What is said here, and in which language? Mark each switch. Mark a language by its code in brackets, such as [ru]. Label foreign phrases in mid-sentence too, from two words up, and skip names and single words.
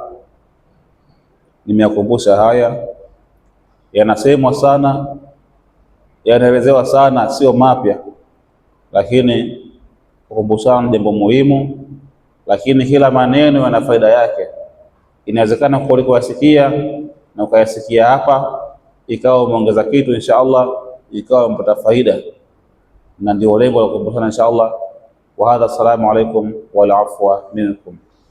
[sw] Nimeyakumbusha haya, yanasemwa sana, yanaelezewa sana, sio mapya, lakini kukumbushana jambo muhimu. Lakini kila maneno yana faida yake. Inawezekana kuliko wasikia na ukayasikia hapa ikawa umeongeza kitu [ar] إن شاء الله, [sw] ikawa umepata faida, na ndio lengo la kukumbushana [ar] إن شاء الله. وهذا، السلام عليكم والعفو منكم.